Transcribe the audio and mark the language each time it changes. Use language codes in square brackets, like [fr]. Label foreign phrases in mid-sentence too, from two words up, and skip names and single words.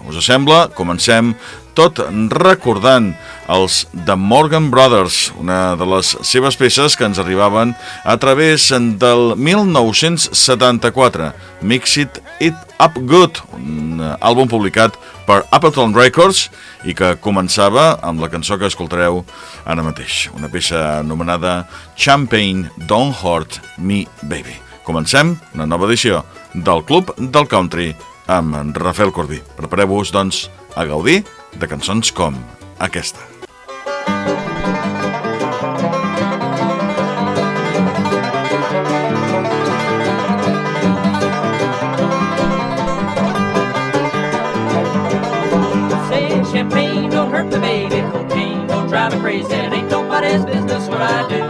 [ca] Us sembla? Comencem tot recordant els The Morgan Brothers, una de les seves peces que ens arribaven a través del 1974, Mixed It Up Good, un àlbum publicat per Appleton Records i que començava amb la cançó que escoltareu ara mateix, una peça anomenada Champagne Don't Hurt Me Baby. Comencem una nova edició del Club del Country amb en Rafel Corbí. Prepareu-vos, doncs, a gaudir de cançons com aquesta. [en] Champagne don't hurt me, baby. Cocaine don't drive me crazy. It ain't nobody's business what I do.